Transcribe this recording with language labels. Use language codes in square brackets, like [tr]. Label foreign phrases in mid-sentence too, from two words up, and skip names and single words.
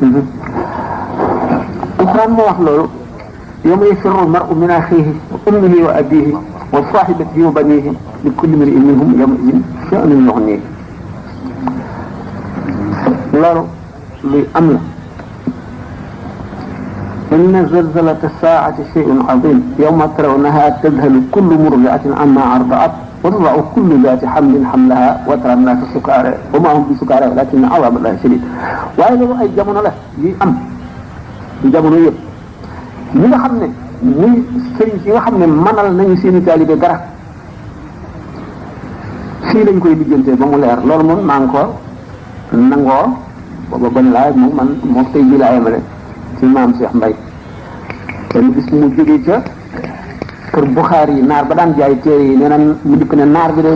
[wo] Alxuraan moo wax loolu [ar] يوم يفر المرء من أخيه وأمه وأبيه وصاحبته وبنيه لكل امرئ منهم يومئذ شأن يغنيه [wo] loolu luy am la [ar] إن زلزلة الساعة شيء عظيم يوم ترونها تذهل كل مرضعة عما أرضعت وتضع كل ذات حمل حملها وترى الناس سكارى وما هم بسكارى ولكن عذاب الله شديد [wo] waaye loolu ay jamono la yuy am ci jamono yëpp ñi nga xam ne muy sëriñ si nga xam ne manal nañu seeni taalibe dara fii lañ koy lijjantee ba mu leer loolu moom maa ngi ko nangoo booba ban laay moom man moo tey ji laa yemale ci maam Cheikh Mbaye benn bis mu jógee ca kër Buxaari yi naar ba daan jaay téere yi nee na mu dikk ne naar bi de